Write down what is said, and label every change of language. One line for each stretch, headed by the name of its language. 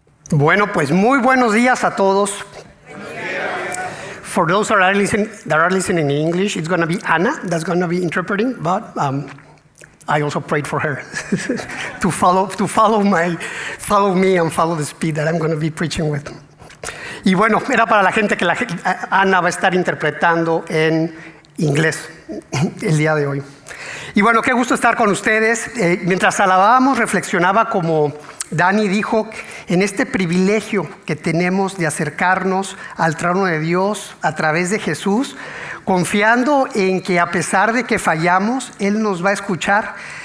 Spanish: Bueno, pues muy buenos días a todos.
English: For those that are listening in English, it's going to be Anna that's going to be interpreting, but I also prayed for her to follow me and follow the speed that I'm going to be preaching with.
Spanish: Y bueno, era para la gente que Ana va a estar interpretando en inglés el día de hoy. Y bueno, qué gusto estar con ustedes. Mientras alabábamos, reflexionaba como Dani dijo, en este privilegio que tenemos de acercarnos al trono de Dios a través de Jesús, confiando en que a pesar de que fallamos, Él nos va a escuchar.